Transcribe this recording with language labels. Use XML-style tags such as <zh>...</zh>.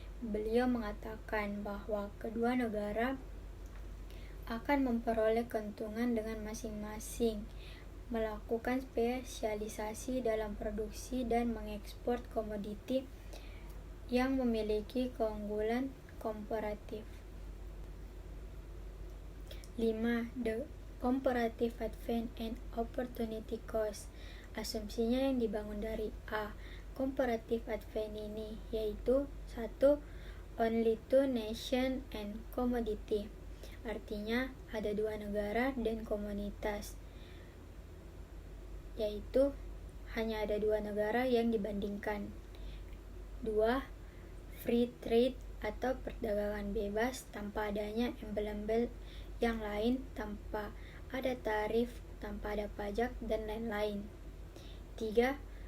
<id>Beliau mengatakan bahwa kedua negara akan memperoleh keuntungan dengan masing-masing melakukan spesialisasi dalam produksi dan mengekspor komoditi yang memiliki keunggulan komparatif. 5.</id> <en>The comparative advantage and opportunity cost.</en> <id>Asumsinya yang dibangun dari A. Comparative advantage ini yaitu 1.</id> <en>Only two nation and commodity.</en> <id>Artinya ada dua negara dan komunitas, yaitu hanya ada dua negara yang dibandingkan. 2. Free trade atau perdagangan bebas tanpa adanya embel-embel yang lain, tanpa ada tarif, tanpa ada pajak, dan lain-lain. 3.</id>